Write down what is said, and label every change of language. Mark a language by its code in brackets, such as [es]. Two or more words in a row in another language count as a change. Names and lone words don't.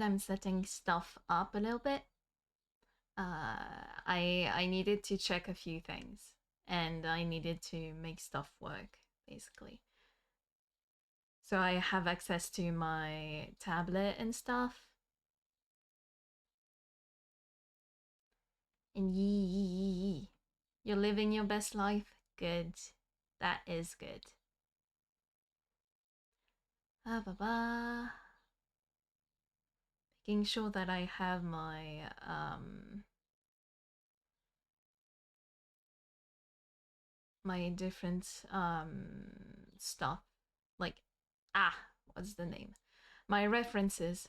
[en] I'm setting stuff up a little bit. I needed to check a few things, and I needed to make stuff work, basically. So I have access to my tablet and stuff. And yee, you're living your best life. Good. That is good. Ah, ba ba. Making sure that I have my different stuff, like, what's the name, my references.